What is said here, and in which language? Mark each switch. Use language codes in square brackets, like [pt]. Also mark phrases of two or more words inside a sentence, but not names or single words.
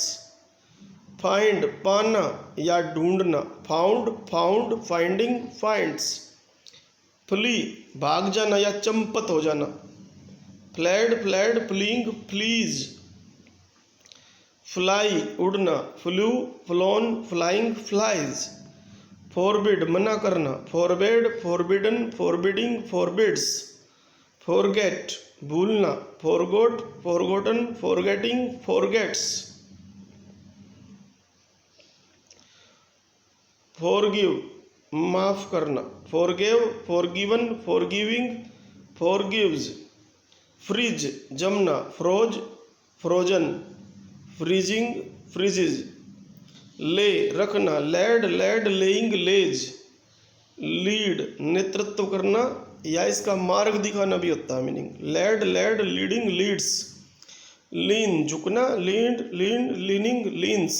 [en] फाइंड, [hi] पाना या ढूंढना, [en] found, found, finding, finds. [hi] फ्ली, भाग जाना या चंपत हो जाना, [en] fled, fled, fleeing, flees. फ्लाई, उड़ना, flew, flown, flying, flies. [hi] फॉरबिड, मना करना, [en] forbade, forbidden, forbidding, forbids. फॉरगेट, भूलना, forgot, forgotten, forgetting, forgets. फॉरगिव, [hi] माफ करना, [en] forgive, forgiven, forgiving, forgives. फ्रीज, जमना, froze, frozen, freezing, freezes. ले, रखना, laid, laid, laying, lays. [hi] लीड, नेतृत्व करना या इसका मार्ग दिखाना भी होता है मीनिंग, [en] led, led, leading, leads. लीन, झुकना, leaned, lean, leaning, leans.